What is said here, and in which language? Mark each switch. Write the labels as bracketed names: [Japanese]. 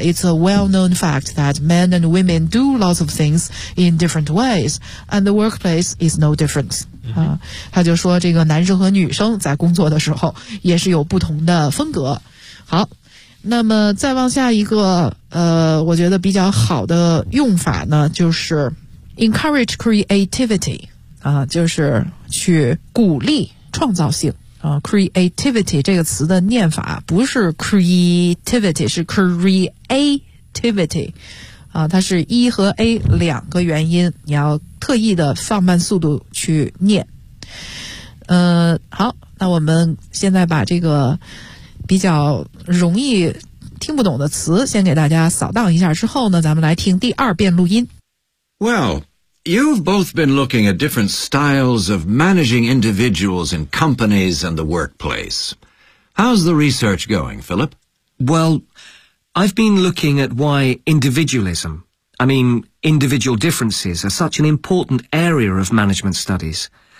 [English] It's a well-known fact that men and women do lots of things in different ways, and the workplace is no different. [Chinese] 他就说这个男生和女生在工作的时候也是有不同的风格。好，那么再往下一个我觉得比较好的用法呢，就是 [English] encourage creativity, [Chinese] 就是去鼓励创造性。 Creativity 这个词的念法不是 creativity， 是 creativity， 它是一和 a 两个元音，你要特意的放慢速度去念。好，那我们现在把这个比较容易听不懂的词先给大家扫荡一下，之后呢，咱们来听第二遍录音。 [English] Well, you've both been looking at different styles of managing individuals in companies and the workplace. How's the research going, Philip? Well, I've been looking at why individualism, I mean, individual differences, are such an important area of management studies.